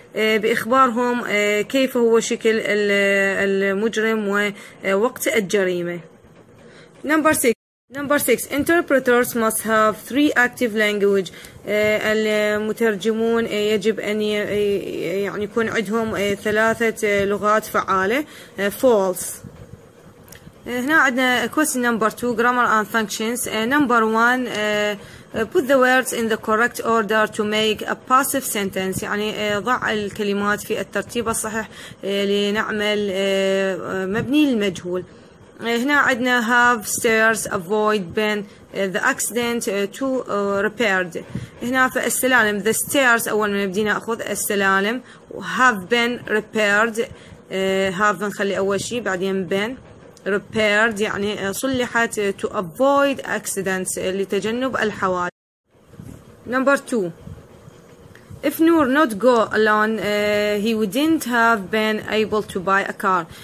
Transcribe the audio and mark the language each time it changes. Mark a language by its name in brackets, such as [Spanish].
[Arabic] بإخبارهم كيف هو شكل المجرم ووقت الجريمة. [English] Number 6 interpreters must have 3 active language. [Arabic] المترجمون يجب أن يعني يكون عندهم 3 لغات فعالة. [English] false. [Arabic] هنا عندنا [English] question number 2 grammar and functions. number 1 put the words in the correct order to make a passive sentence. [Arabic] يعني ضع الكلمات في الترتيب الصحيح لنعمل مبني للمجهول. هنا عندنا [English] have stairs avoid been the accident to repaired. [Arabic] هنا في السلالم [English] the stairs [Arabic] أول ما نبدي نأخذ السلالم [English] have been repaired. have [Arabic] نخلي أول شيء بعدين [English] been repaired [Arabic] يعني صلحت [English] to avoid accidents [Arabic] لتجنب الحوادث. [English] Number 2 if Noor not go alone he wouldn't have been able to buy a car.